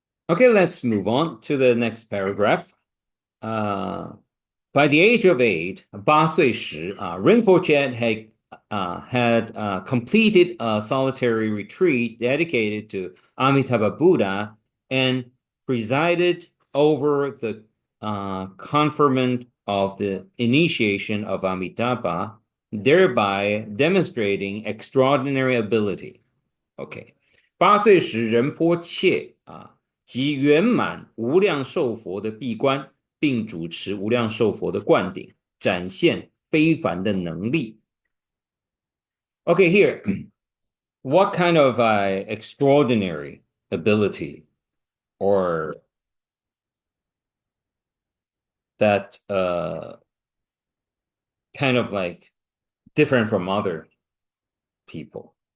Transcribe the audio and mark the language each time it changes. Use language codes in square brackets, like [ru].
[en] Okay, let's move on to the next paragraph. By the age of 8, [zh] 8岁时, [en] Rinpoche had completed a solitary retreat dedicated to Amitabha Buddha and presided over the conferment of the initiation of Amitabha, thereby demonstrating extraordinary ability. [zh] OK，8岁时仁波切即圆满无量寿佛的闭关，并主持无量寿佛的灌顶，展现非凡的能力。 [en] Okay, here, what kind of extraordinary ability or that kind of like different from other people?